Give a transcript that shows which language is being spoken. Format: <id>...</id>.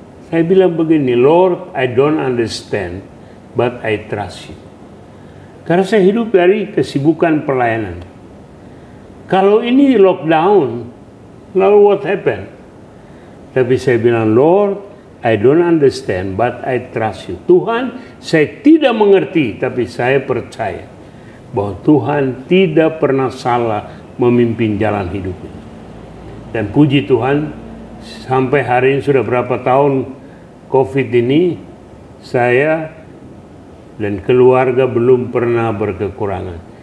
<id>Saya bilang begini,</id> <en>Lord, I don't understand, but I trust you.</en> <id>Karena saya hidup dari kesibukan pelayanan. Kalau ini lockdown, lalu</id> <en>what happened?</en> <id>Tapi saya bilang,</id> <en>Lord, I don't understand, but I trust you.</en> <id>Tuhan, saya tidak mengerti, tapi saya percaya bahwa Tuhan tidak pernah salah memimpin jalan hidup ini. Dan puji Tuhan, sampai hari ini sudah berapa tahun COVID ini, saya dan keluarga belum pernah berkekurangan.</id>